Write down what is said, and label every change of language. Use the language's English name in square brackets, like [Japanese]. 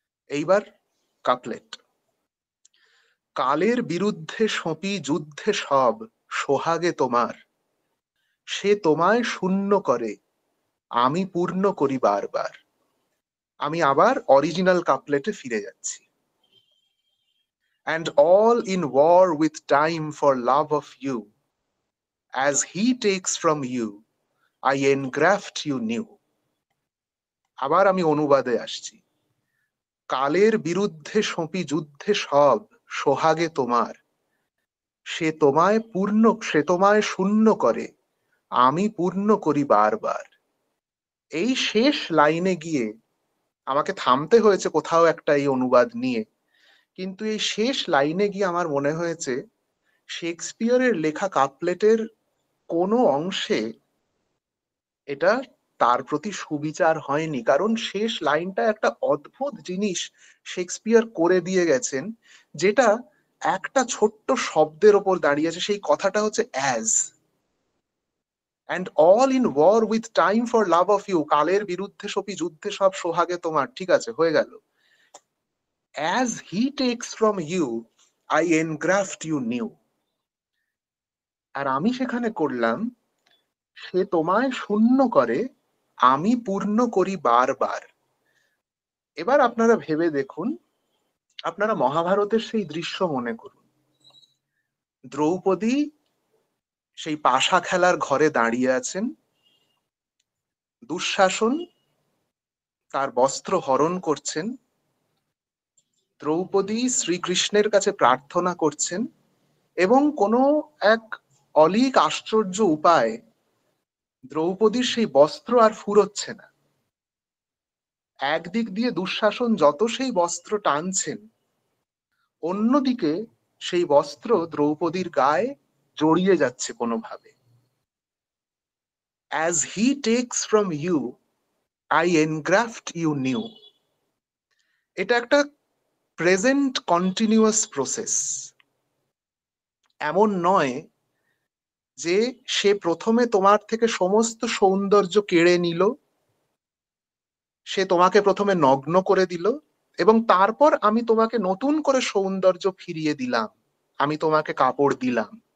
[Bangla] এইবার কাপলেট। কালের বিরুদ্ধে সঁপি যুদ্ধে সব সোহাগে তোমার, সে তোমায় শূন্য করে আমি পূর্ণ করি বারবার। আমি আবার অরিজিনাল কাপলেটে ফিরে যাচ্ছি। [English] And all in war with time for love of you, as he takes from you, I engraft you new. [Bangla] আবার আমি অনুবাদে আসছি। কালের বিরুদ্ধে সঁপি যুদ্ধে সব সোহাগে তোমার, সে তোমায় শূন্য করে আমি পূর্ণ করি বারবার। এই শেষ লাইনে গিয়ে আমাকে থামতে হয়েছে কোথাও একটা এই অনুবাদ নিয়ে, কিন্তু এই শেষ লাইনে গিয়ে আমার মনে হয়েছে শেক্সপিয়রের লেখা কাপলেটের কোনো অংশে এটা তার প্রতি সুবিচার হয়নি, কারণ শেষ লাইনটা একটা অদ্ভুত জিনিস শেক্সপিয়র করে দিয়ে গেছেন, যেটা একটা ছোট্ট শব্দের ওপর দাঁড়িয়েছে। সেই কথাটা হচ্ছে as. [English] and all in war with time for love of you, [Bangla] কালের বিরুদ্ধে সপি যুদ্ধে সব সোহাগে তোমার, ঠিক আছে হয়ে গেল। [English] as he takes from you, I engraft you new। [Bangla] আর আমি সেখানে করলাম, সে তোমায় শূন্য করে আমি পূর্ণ করি বারবার। এবার আপনারা ভেবে দেখুন, আপনারা মহাভারতের সেই দৃশ্য মনে করুন। দ্রৌপদী সেই পাশা খেলার ঘরে দাঁড়িয়ে আছেন, দুঃশাসন তার বস্ত্র হরণ করছেন, দ্রৌপদী শ্রীকৃষ্ণের কাছে প্রার্থনা করছেন, এবং কোনো এক অলীক আশ্চর্য উপায় দ্রৌপদীর সেই বস্ত্র আর ফুরোচ্ছে না। একদিক দিয়ে দুঃশাসন যত সেই বস্ত্র টানছেন, অন্যদিকে সেই বস্ত্র দ্রৌপদীর গায়ে জড়িয়ে যাচ্ছে কোনোভাবে। [English] as he takes from you, I engraft you new। [Bangla] এটা একটা প্রেজেন্ট কন্টিনিউয়াস প্রসেস। এমন নয় যে সে প্রথমে তোমার থেকে সমস্ত সৌন্দর্য কেড়ে নিল, সে তোমাকে প্রথমে নগ্ন করে দিল, এবং তারপর আমি তোমাকে নতুন করে সৌন্দর্য ফিরিয়ে দিলাম, আমি তোমাকে কাপড় দিলাম।